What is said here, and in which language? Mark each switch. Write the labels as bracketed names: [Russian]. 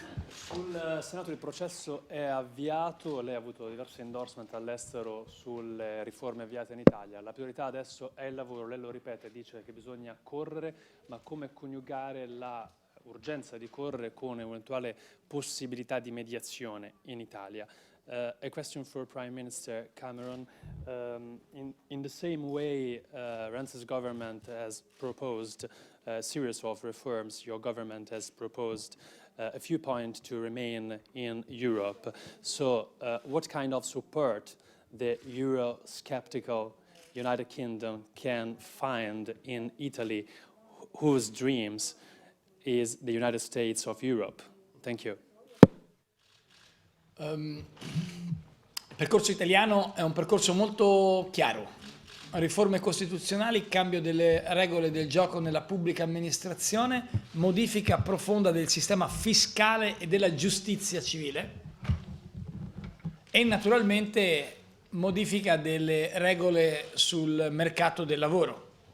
[Italian] Sul Senato il processo è avviato, lei ha avuto diversi endorsement all'estero sulle riforme avviate in Italia. La priorità adesso è il lavoro, lei lo ripete, dice che bisogna correre, ma come coniugare l'urgenza di correre con eventuale possibilità di mediazione in Italia? [English] A question for Prime Minister Cameron. In the same way Renzi's government has proposed a series of reforms, your government has proposed a few points to remain in Europe. So what kind of support the Euro-skeptical United Kingdom can find in Italy, whose dreams is the United States of Europe? Thank you. [Italian] Il percorso italiano è un percorso molto chiaro. Riforme costituzionali, cambio delle regole del gioco nella pubblica amministrazione, modifica profonda del sistema fiscale e della giustizia civile e naturalmente modifica delle regole sul mercato del lavoro.